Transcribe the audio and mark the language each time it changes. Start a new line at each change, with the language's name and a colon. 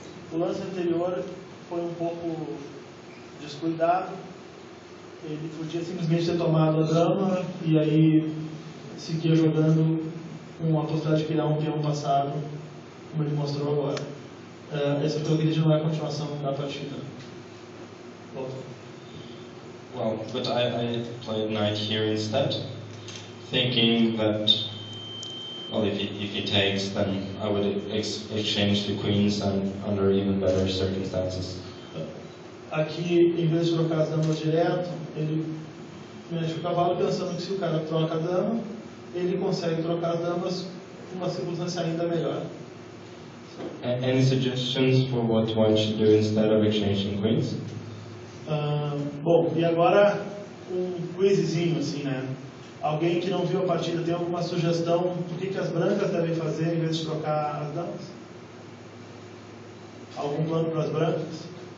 Portuguese: O lance anterior foi pouco descuidado. Ele podia simplesmente ter tomado a dama e aí seguir jogando com a possibilidade de criar peão passado, como ele mostrou agora. Esse jogo ele não é a continuação da partida.
English: Well, but I played knight here instead, thinking that, well, if he takes, then I would exchange the queens and under even better circumstances.
Portuguese: Aqui, em vez de trocar as damas direto, ele mexe o cavalo pensando que se o cara troca a dama, ele consegue trocar as damas numa circunstância ainda melhor.
English: Any suggestions for what one should do instead of exchanging queens?
Portuguese: Bom, e agora quizzinho assim, né? Alguém que não viu a partida tem alguma sugestão do que as brancas devem fazer em vez de trocar as damas? Algum plano para as brancas?